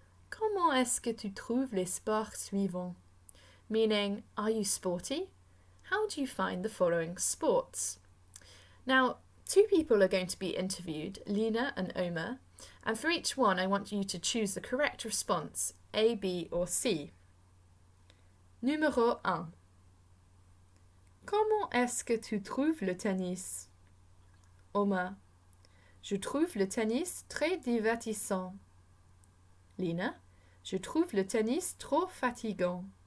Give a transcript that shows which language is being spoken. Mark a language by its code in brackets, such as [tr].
[fr] Comment est-ce que tu trouves les sports suivants? [en] Meaning, are you sporty? How do you find the following sports? Now, 2 people are going to be interviewed, Lina and Omer, and for each one I want you to choose the correct response, A, B or C. [fr] Numéro 1. Comment est-ce que tu trouves le tennis? Omer. Je trouve le tennis très divertissant. Lina. Je trouve le tennis trop fatigant.